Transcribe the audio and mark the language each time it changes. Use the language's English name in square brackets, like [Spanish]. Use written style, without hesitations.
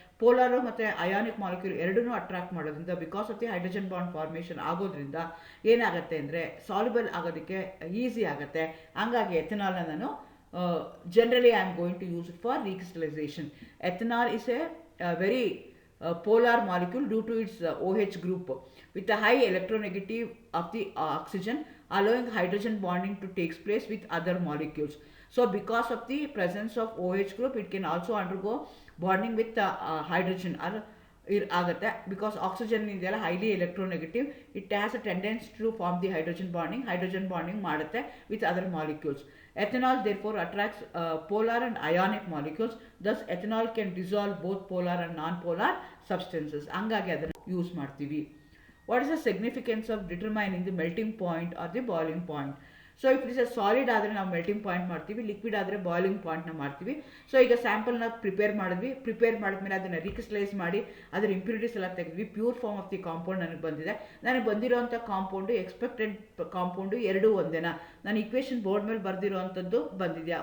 [Kannada] ಪೋಲಾರು ಮತ್ತು ionic molecule ಎರಡೂ attract ಮಾಡೋದ್ರಿಂದ [English] because of the hydrogen bond formation [Kannada] ಆಗೋದ್ರಿಂದ ಏನಾಗುತ್ತೆ ಅಂದರೆ ಸಾಲ್ಯುಬಲ್ ಆಗೋದಕ್ಕೆ ಈಸಿ ಆಗುತ್ತೆ. ಹಂಗಾಗಿ ಎಥನಾಲ್ನ ನಾನು [English] generally I am going to use it for recrystallization. Ethanol is a very polar molecule due to its OH group with a high electronegative of the oxygen, allowing hydrogen bonding to take place with other molecules. So because of the presence of OH group, it can also undergo bonding with hydrogen [Kannada] ಆಗುತ್ತೆ. [English] because oxygen [Kannada] ಇದೆಯಲ್ಲ [English] highly electronegative, it has a tendency to form the hydrogen bonding [Kannada] ಮಾಡುತ್ತೆ [English] With other molecules. Ethanol therefore attracts polar and ionic molecules. Thus ethanol can dissolve both polar and non-polar substances. [Kannada] ಹಂಗಾಗಿ ಅದನ್ನು use ಮಾಡ್ತೀವಿ. [English] What is the significance of determining the melting point or the boiling point? So if it is a solid [Kannada] ಆದರೆ ನಾವು melting point ಮಾಡ್ತೀವಿ, liquid ಆದರೆ boiling ಪಾಯಿಂಟ್ನ ಮಾಡ್ತೀವಿ. So ಈಗ ಸ್ಯಾಂಪಲ್ನ ಪ್ರಿಪೇರ್ ಮಾಡಿದ್ಮೇಲೆ ಅದನ್ನು ರೀಕ್ರಿಸ್ಟಲೈಸ್ ಮಾಡಿ ಅದರ ಇಂಪ್ಯೂರಿಟೀಸ್ ಎಲ್ಲ ತೆಗೆದ್ವಿ, [English] pure form of the compound [Kannada] ನನಗೆ ಬಂದಿದೆ. ನನಗೆ ಬಂದಿರೋಂಥ ಕಾಂಪೌಂಡು ಎಕ್ಸ್ಪೆಕ್ಟೆಡ್ ಕಾಂಪೌಂಡು ಎರಡೂ ಒಂದೇನಾ, ನಾನು ಇಕ್ವೇಷನ್ ಬೋರ್ಡ್ ಮೇಲೆ ಬರೆದಿರೋವಂಥದ್ದು ಬಂದಿದೆಯಾ.